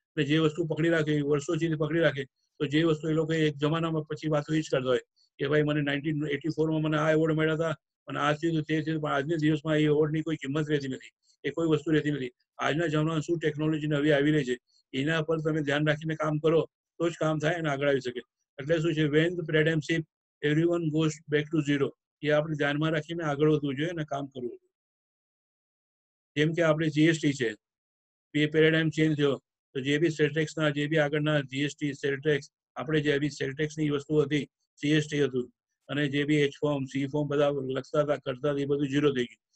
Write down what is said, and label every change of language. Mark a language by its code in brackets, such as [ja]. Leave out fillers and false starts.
[gu] અને જે વસ્તુ પકડી રાખે વર્ષો સુધી પકડી રાખે તો જે વસ્તુ એ લોકો એક જમાનામાં પછી વાતો એ જ કરતા હોય કે ભાઈ મને 1984માં મને આ એવોર્ડ મળ્યા હતા અને આ થયું તે થયું, પણ આજના દિવસમાં એ એવોર્ડની કોઈ કિંમત રહેતી નથી, એ કોઈ વસ્તુ રહેતી નથી. આજના જમાનામાં શું ટેકનોલોજી નવી આવી રહી છે એના પર તમે ધ્યાન રાખીને કામ કરો તો જ કામ થાય અને આગળ આવી શકે. એટલે શું છે [en] when the paradigm shift everyone goes back to zero. [gu] એ આપણે ધ્યાનમાં રાખીને આગળ વધવું જોઈએ અને કામ કરવું જોઈએ. જેમ કે આપણે જીએસટી છે એ પેરાડાઇમ ચેન્જ થયો તો જે બી સેલટેક્સના જે બી આગળના જીએસટી સેલટેક્સ આપણે જે બી સેલટેક્સની વસ્તુ હતી સીએસટી હતું અને જે B H form C form બધા લખતા હતા કરતા હતા એ બધું ઝીરો થઈ ગયું.